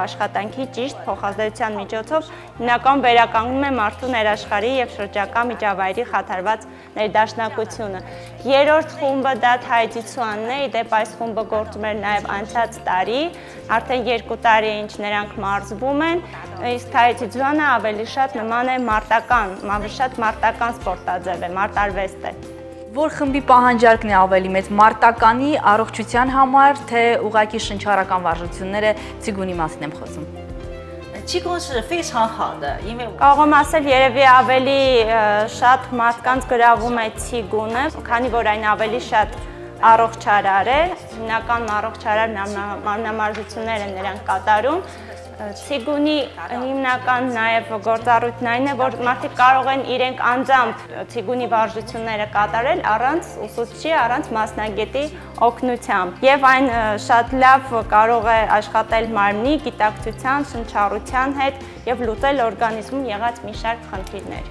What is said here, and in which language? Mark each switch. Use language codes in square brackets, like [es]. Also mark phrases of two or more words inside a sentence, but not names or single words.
[hy] աշխատանքի ճիշտ փոխազդեցության միջոցով հիմնականում վերականգնում է մարդու ներաշխարհի եւ շրջակա միջավայրի խաթարված ներդաշնակությունը։ Երրորդ խումբը դա թայջիցուանն է, իդեպ այս խումբը գործում էր նաեւ անցած տարի, արդեն 2 տարի է ինչ նրանք մարզվում են, իսկ թայջիցուանը ավելի շատ նման է մարտական սպորտաձև է, մարտարվեստ է։ Որ խմբի պահանջարկն է ավելի մեծ մարտականի առողջության համար, թե ուղղակի շնչառական վարժությունները ցիգունի մասին եմ խոսում։ [zh] 气功是非常好的，因为 [hy] Կարող եմ ասել երևի ավելի շատ մարդկանց գրավում է ցիգունը, քանի որ այն ավելի շատ առողջարար է, հիմնական առողջարար մարմնամարզություններ են նրանք կատարում։ Ցիգունի հիմնական նաև գործառույթն այն է, որ մարդիկ կարող են իրենք անձամբ ցիգունի վարժությունները կատարել առանց ուսուցչի, առանց մասնագետի օգնությամբ։ Եվ այն շատ լավ կարող է աշխատել մարմնի, գիտակցության, շնչառության հետ եւ լուծել օրգանիզմում եղած մի շարք խնդիրներ։